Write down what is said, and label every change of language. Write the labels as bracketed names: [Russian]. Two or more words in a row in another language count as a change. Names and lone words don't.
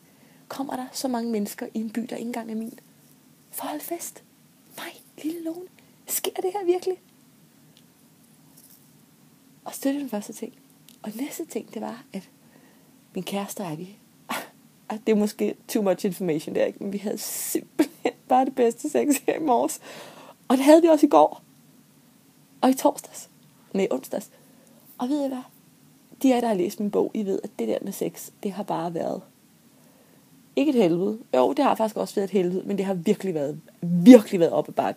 [Danish] Kommer der så mange mennesker i en by, der ikke engang er min, for at holde fest? Mig, lille Lone, sker det her virkelig? Og så det er den første ting. Og næste ting, det var, at min kæreste og jeg, det er måske [English] too much information [Danish] der, ikke? Men vi havde simpelthen bare det bedste sex her i morges. Og det havde vi også i går. Og i onsdags. Og ved I hvad? De af der har læst min bog, I ved, at det der med sex, det har bare været ikke et helvede. Jo, det har faktisk også været et helvede, men det har virkelig været op ad bakke.